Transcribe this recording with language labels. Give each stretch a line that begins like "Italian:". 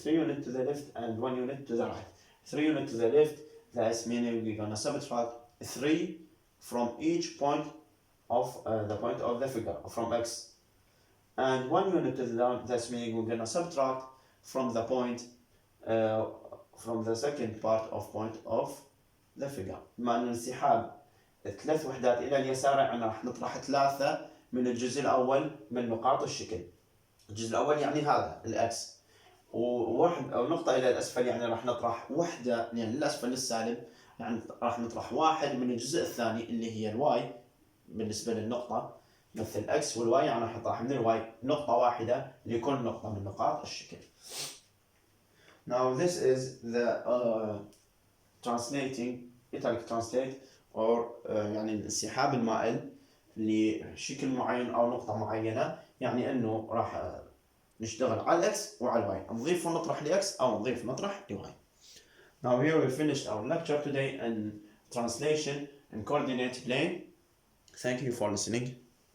English: 3 units to the left and 1 unit to the right. 3 units to the left, that's meaning we're gonna subtract 3 from each point of the point of the figure from x. And 1 unit to the down, that's meaning we're gonna subtract from the point from the second part of point of the figure.
Arabic: مع الانسحاب 3 وحدات إلى اليسار يعني راح نطرح 3 من الجزء الأول من نقاط الشكل. الجزء الأول يعني هذا الأكس، وواحد أو نقطة إلى الأسفل يعني راح نطرح وحدة يعني للأسفل السالب، يعني راح نطرح 1 من الجزء الثاني اللي هي الواي بالنسبة للنقطة مثل الأكس، والواي يعني راح نطرح من الواي نقطة واحدة لكل نقطة من نقاط الشكل.
English: Now this is the translating italic translate or
Arabic: يعني الانسحاب المائل لشكل معين أو نقطة معينة، يعني إنه راح نشتغل على الإكس وعلى الواي، نضيف ونطرح لإكس أو نضيف ونطرح لواي.
English: Now here we finished our lecture today in translation and coordinate plane. Thank you for listening.